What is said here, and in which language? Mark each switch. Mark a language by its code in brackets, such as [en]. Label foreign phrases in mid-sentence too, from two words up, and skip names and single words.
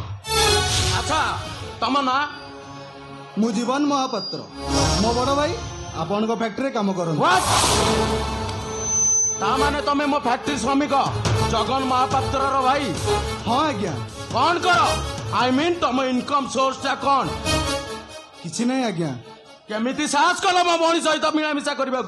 [or] ଅଚ୍ଛା ତମ ନା ମୁଁ ଜୀବନ ମହାପାତ୍ର ମୋ ବଡ଼ ଭାଇ ଆପଣଙ୍କ ଫ୍ୟାକ୍ଟ୍ରିରେ କାମ କରନ୍ତୁ। ତା ମାନେ ତମେ ମୋ ଫ୍ୟାକ୍ଟ୍ରି ଶ୍ରମିକ ଜଗନ ମହାପାତ୍ରର ଭାଇ? ହଁ ଆଜ୍ଞା। କଣ କର? [en] I mean [or] ତମ [en] income source [or] ଟା କଣ? କିଛି ନାହିଁ ଆଜ୍ଞା। କେମିତି ସାହସ କଲ ମୋ ଭଉଣୀ ସହିତ ମିଳାମିଶା କରିବାକୁ?